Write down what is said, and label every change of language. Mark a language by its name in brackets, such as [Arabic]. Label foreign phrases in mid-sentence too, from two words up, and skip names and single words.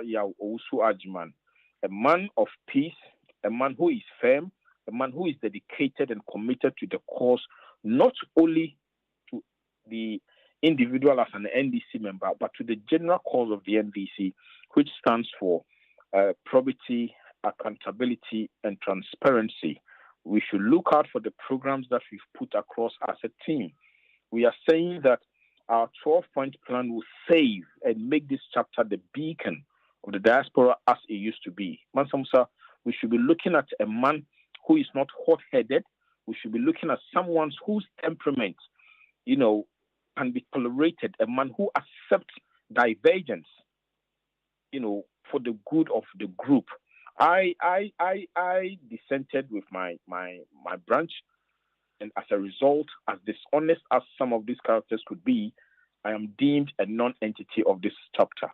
[English] Owusu Ajiman, a man of peace, a man who is firm, a man who is dedicated and committed to the cause, not only to the individual as an NDC member, but to the general cause of the NDC, which stands for probity, accountability, and transparency. We should look out for the programs that we've put across as a team. We are saying that our 12-point plan will save and make this chapter the beacon of the diaspora as it used to be. Mansa Musa, we should be looking at a man who is not hot-headed. We should be looking at someone whose temperament, can be tolerated, a man who accepts divergence, for the good of the group. I dissented with my branch, and as a result, as dishonest as some of these characters could be, I am deemed a non-entity of this chapter.